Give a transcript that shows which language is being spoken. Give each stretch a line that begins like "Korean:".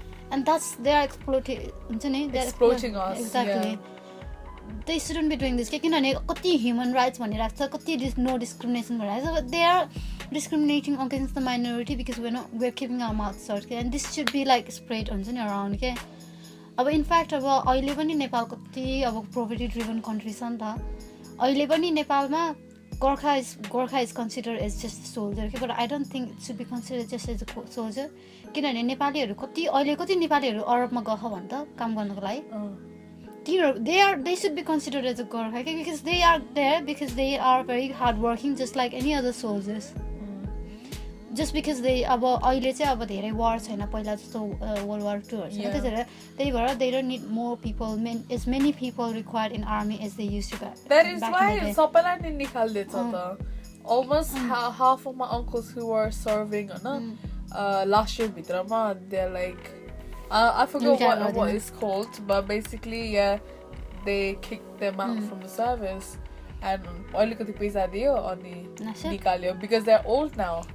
English: And that's, they are exploiting. Exploiting us, Exactly. yeah. They shouldn't be doing this.
Nepali: किनभने कति human rights भनिरहेको छ,
English: कति no discrimination भनिरहेको छ, but they are discriminating against the minority because we're keeping our mouths shut, okay? And this should be like spread
Nepali: हुन्छ नि
English: around, okay?
Nepali: अब in fact अब अहिले पनि नेपाल कति अब
English: poverty driven country
Nepali: छ नि त. अहिले पनि नेपालमा
English: Gurkha is considered as just a soldier, okay? But I don't think it should be considered just as a soldier.
Nepali: किनभने नेपालीहरु कति नेपालीहरु अरबमा गएको भन्छ त काम गर्नको लागि.
English: They should be considered as a Gurkha, okay? Because they are there because they are very hardworking, just like any other soldiers. Just because they
Nepali: अब अहिले चाहिँ अब धेरै war छैन पहिला जस्तो World War II हैन त्यही भएर
English: they don't need more people, as many people required in army as they used to. That is why
Nepali: सबैलाई नि निकाल्दैछ त.
English: Almost half of my uncles who were serving last year
Nepali: भित्रमा,
English: they're like I forgot what it's called, but basically yeah, they kicked them out from the service.
Nepali: And अलिकति पैसा दियो अनि निकाल्यो
English: because they're old now.